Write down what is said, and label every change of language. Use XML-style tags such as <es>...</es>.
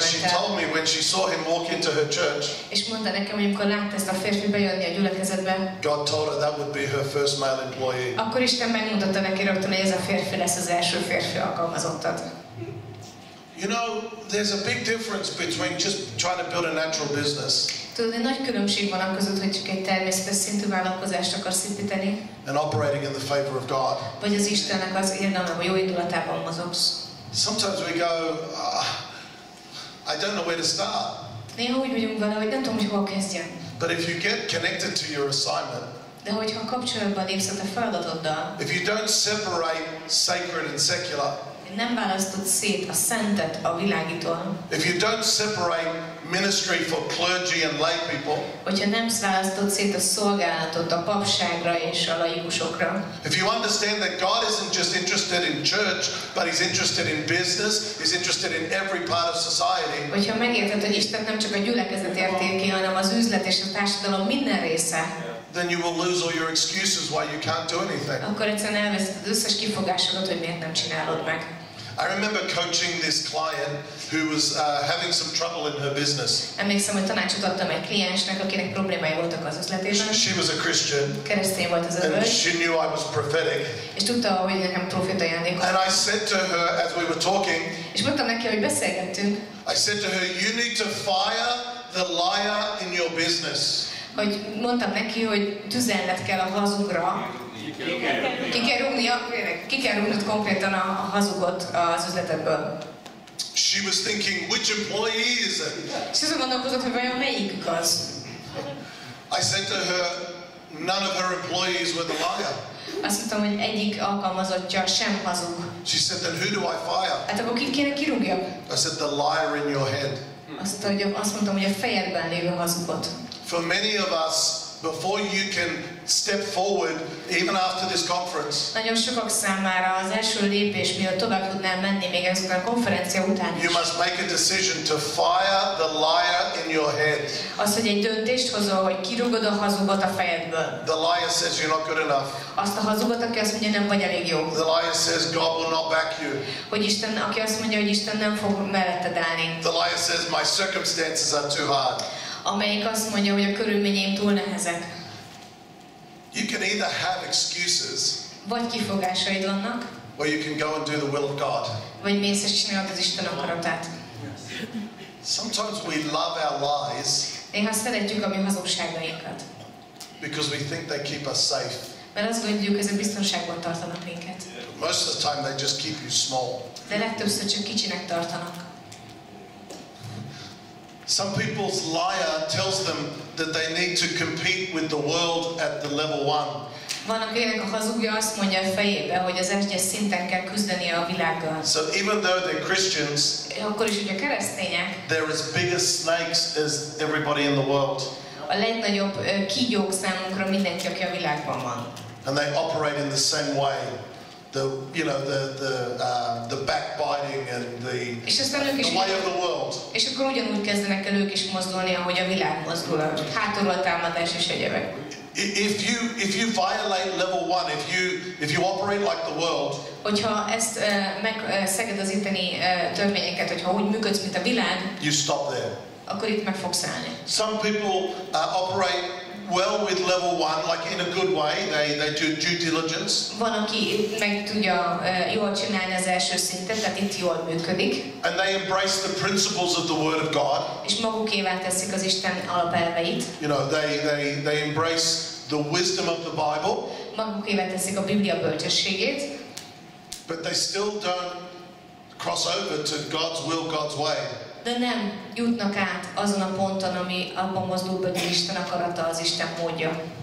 <en>And she told me when she saw him walk into her church.</en> <hu>És mondta nekem, hogy amikor látta ezt a férfi bejönni a gyülekezetbe,</hu> <en>God told her that would be her first male employee.</en> <hu>akkor Isten megmutatta neki rögtön, hogy ez a férfi lesz az első férfi alkalmazottad.</hu> <en>You know, there's a big difference between just trying to build a natural business.</en> <hu>Tudod, egy nagy különbség van a között, hogy csak egy természetes szintű vállalkozást akarsz építeni,</hu> <en>and operating in the favor of God.</en> <hu>vagy az Istennek az érdemben, a jó indulatában mozogsz.</hu> <en>Sometimes we go, I don't know where to start.</en> <hu>Néha úgy vagyunk vele, hogy nem tudom, hogy hol kezdjem.</hu> <en>But if you get connected to your assignment,</en> <hu>de hogyha kapcsolatban lépsz a te feladatoddal,</hu> <en>if you don't separate sacred and secular,</en> <hu>nem választod szét a szentet a világitól,</hu> <en>if you don't separate ministry for clergy and lay people,</en> <hu>hogyha nem választod szét a szolgálatot a papságra és a laikusokra,</hu> <en>if you understand that God isn't just interested in church, but He's interested in business, He's interested in every part of society,</en> <hu>hogyha megérted, hogy Isten nem csak a gyülekezet értéki, hanem az üzlet és a társadalom minden része,</hu> <en>then you will lose all your excuses why you can't do anything.</en> <hu>akkor egyszerűen elveszed az összes kifogásodat, hogy miért nem csinálod meg.</hu> <en>I remember coaching this client who was having some trouble in her business.</en> <hu>Emlékszem, hogy tanácsot adtam egy kliensnek, akinek problémái voltak az üzletében.</hu> <en>She was a Christian.</en> <hu>Keresztény volt az</hu> <en>And</en> <hu>hölgy.</hu> <en>she knew I was prophetic.</en> <hu>És tudta, hogy nekem proféta ajándékom.</hu> <en>And I said to her as we were talking,</en> <hu>És mondtam neki, hogy beszélgettünk,</hu> <en>I said to her, you need to fire the liar in your business.</en> <hu>hogy mondtam neki, hogy tüzelned kell a hazugra. Ki kell rúgnod konkrétan a hazugot az üzletedből.</hu> <en>She was thinking, which employee is it?</en> <hu>És azon gondolkozott, hogy vajon melyikük az.</hu> <en>I said to her, none of her employees were the liar.</en> <hu>Azt mondtam, hogy egyik alkalmazottja sem hazug.</hu> <en>She said, then who do I fire?</en> <hu>Hát akkor kit kéne kirúgjam?</hu> <en>I said, the liar in your head.</en> <hu>Azt mondtam, hogy a fejedben lévő hazugot.</hu> <en>For many of us, before you can step forward, even after this conference,</en> <hu>Nagyon sokak számára az első lépés, mielőtt tovább tudnál menni még ezután a konferencia után is.</hu> <en>you must make a decision to fire the liar in your head.</en> <hu>Az, hogy egy döntést hozol, hogy kirúgod a hazugot a fejedből.</hu> <en>The liar says you're not good enough.</en> <hu>Azt a hazugot, aki azt mondja, nem vagy elég jó.</hu> <en>The liar says God will not back you.</en> <hu>Hogy aki azt mondja, hogy Isten nem fog melletted állni.</hu> <en>The liar says my circumstances are too hard.</en> <hu>Amelyik azt mondja, hogy a körülményeim túl nehezek.</hu> <en>You can either have excuses,</en> <hu>Vagy kifogásaid vannak,</hu> <en>or you can go and do the will of God.</en> <hu>vagy mész és csinálod az Isten akaratát.</hu> <en>Sometimes we love our lies</en> <hu>Néha szeretjük a mi hazugságainkat,</hu> <en>because we think they keep us safe.</en> <hu>mert azt gondoljuk, hogy ezek biztonságban tartanak minket.</hu> <en>Most of the time they just keep you small.</en> <hu>De legtöbbször csak kicsinek tartanak.</hu> <en>Some people's liar tells them that they need to compete with the world at the level 1.</en> <hu>Van, akinek a hazugja azt mondja a fejébe, hogy az egyes szinten kell küzdenie a világgal.</hu> <en>So even though they're Christians,</en> <hu>Akkor is, hogy a keresztények</hu> <en>they're as big as snakes as everybody in the world.</en> <hu>a legnagyobb kígyók számunkra mindenki, aki a világban van.</hu> <en>And they operate in the same way. The backbiting and the way of the world.</en> <hu>És akkor ugyanúgy kezdenek el ők is mozdulni, ahogy a világ mozdul, a hátulról támadás és egyebek.</hu> <en>If you violate level 1, if you operate like the world,</en> <hu>hogyha ezt megszeged az itteni törvényeket, hogyha úgy működsz, mint a világ,</hu> <en>you stop there.</en> <hu>akkor itt meg fogsz állni.</hu> <en>Some people operate well with level 1, like in a good way. They do due diligence.</en> <hu>Van, aki meg tudja jól csinálni az első szintet, tehát itt jól működik.</hu> <en>And they embrace the principles of the Word of God.</en> <hu>És magukévá teszik az Isten alapelveit.</hu> <en>You know, they embrace the wisdom of the Bible.</en> <hu>Magukévá teszik a Biblia bölcsességét.</hu> <en>But they still don't cross over to God's will, God's way.</en> <hu>De nem jutnak át azon a ponton, ami abban mozdul be, hogy Isten akarata, az Isten módja.</hu>